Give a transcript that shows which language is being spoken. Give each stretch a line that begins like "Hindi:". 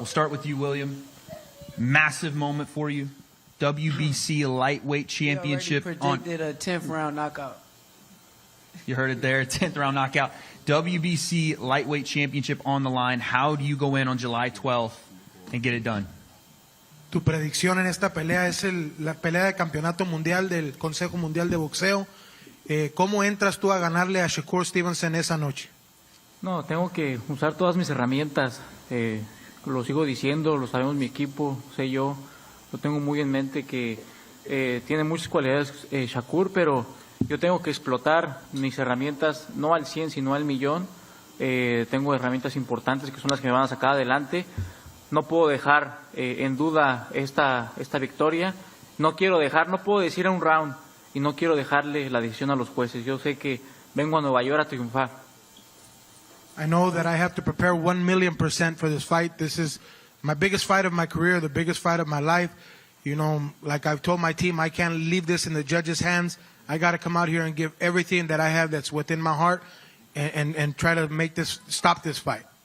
English: We'll start with you, William. Massive moment for you. WBC lightweight championship. He already predicted a 10th round knockout. You heard it there, 10th round knockout. WBC lightweight championship on the line. How do you go in on July 12th and get it done?
Spanish: Tu predicción en esta pelea es la pelea de campeonato mundial del Consejo Mundial de Boxeo. ¿Cómo entras tú a ganarle a Shakur Stevenson esa noche? No, tengo que usar todas mis herramientas. Lo sigo diciendo, lo sabemos mi equipo, sé yo. Lo tengo muy en mente que tiene muchas cualidades Shakur, pero yo tengo que explotar mis herramientas, no al 100, sino al millón. Tengo herramientas importantes que son las que me van a sacar adelante. No puedo dejar en duda esta victoria. No puedo decir a un round y no quiero dejarle la decisión a los jueces. Yo sé que vengo a Nueva York a triunfar.
English: I know that I have to prepare 1,000,000% for this fight. This is my biggest fight of my career, the biggest fight of my life. Like I've told my team, I can't leave this in the judges' hands. I got to come out here and give everything that I have that's within my heart and try to stop this fight.